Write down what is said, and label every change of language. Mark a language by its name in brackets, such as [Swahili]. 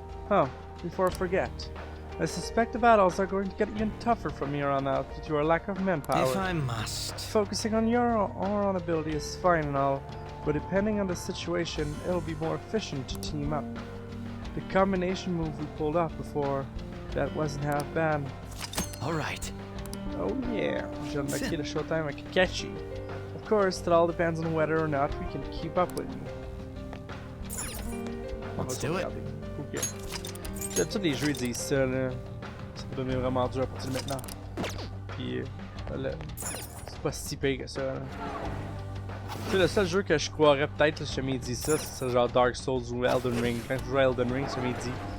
[English] Oh, before I forget, I suspect the battles are going to get even tougher from here on out due to our lack of manpower. if I must. Focusing on your own ability is fine and all, but depending on the situation, it'll be more efficient to team up. The combination move we pulled off before, that wasn't half bad. Alright. [French] Oh yeah, je viens de marquer le showtime avec Akechi. [English] Of course, that all depends on whether or not we can keep up with you. Let's do it. Ok. [French] D'habitude, les jeux ils disent ça, là. Ça va devenir vraiment dur à partir de maintenant. Puis, là, c'est pas si pire que ça, là. Tu sais, le seul jeu que je croirais peut-être, là, si jamais il dit ça, c'est genre Dark Souls ou Elden Ring. Quand je joue à Elden Ring, si jamais il dit